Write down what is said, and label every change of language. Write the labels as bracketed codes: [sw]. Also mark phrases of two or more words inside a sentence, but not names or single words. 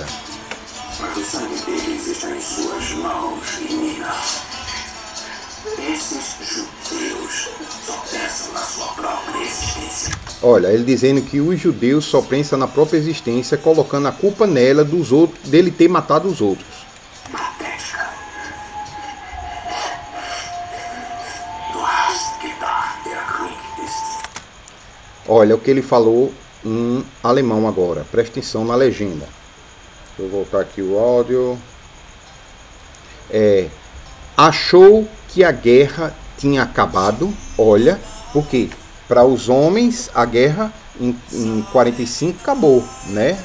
[pt] Mas o sangue deles está em suas mãos, menina. Esses judeus só pensam na sua própria existência. Olha, ele dizendo que os judeus só pensam na própria existência, colocando a culpa nela dos outros, dele ter matado os outros. Patética. [de] Du hast gedacht, der Krieg ist. [pt] Olha o que ele falou em alemão agora. Presta atenção na legenda. Vou voltar aqui o áudio. Achou que a guerra tinha acabado. Olha, porque para os homens a guerra em 45 acabou, né?